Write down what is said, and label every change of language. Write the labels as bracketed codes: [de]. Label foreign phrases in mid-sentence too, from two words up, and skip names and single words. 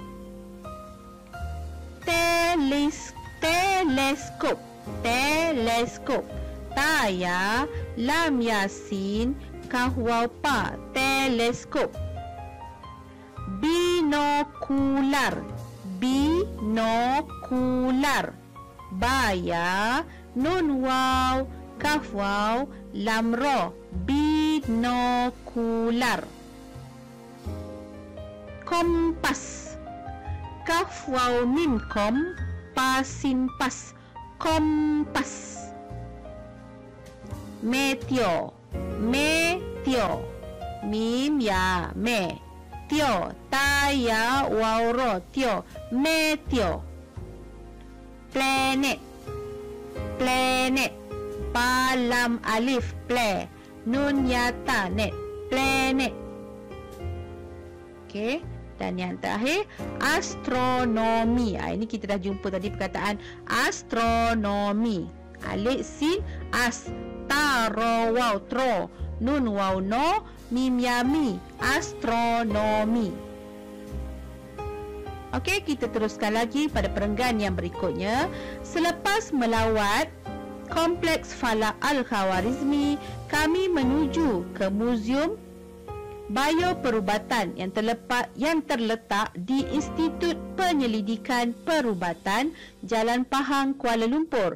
[ms] Teleskop, ta ya, lam yasin, kaf waw pa. Teleskop. Binokular, ba ya, nun waw, kaf waw, lam ro. Binokular. Kompas, kaf waw mim kom, pa sin pas. Kompas. Meteo, mim ya, me. Tio, ta ya, waw ro. Tio, meteo. Planet, pa lam alif, ple, nun ya ta, net. Planet. Okey. Dan yang terakhir, astronomi. Ini kita dah jumpa tadi perkataan astronomi. Alif sin, as, ta ro waw, tro, nun waw no, mim ya mi. Astronomi. Okey, kita teruskan lagi pada perenggan yang berikutnya. Selepas melawat Kompleks Falak Al-Khawarizmi, kami menuju ke Muzium Bioperubatan yang terletak di Institut Penyelidikan Perubatan, Jalan Pahang, Kuala Lumpur.